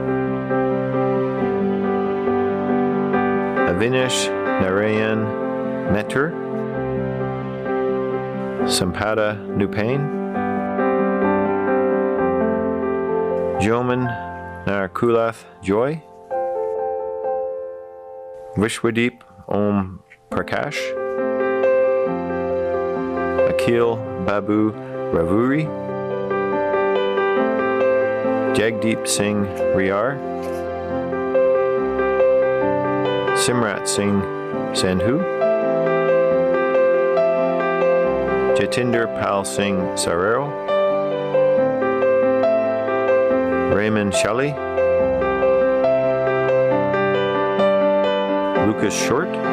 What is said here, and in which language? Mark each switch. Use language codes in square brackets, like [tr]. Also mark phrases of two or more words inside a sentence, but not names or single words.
[en] Avinash Narayan Metter, Sampada Nupain, Joman Narakulath Joy, Vishwadeep Om Prakash, Akhil Babu Ravuri, Jagdeep Singh Riyar, Simrat Singh Sandhu, Jatinder Pal Singh Sarero, Raymond Shelley, Lucas Short,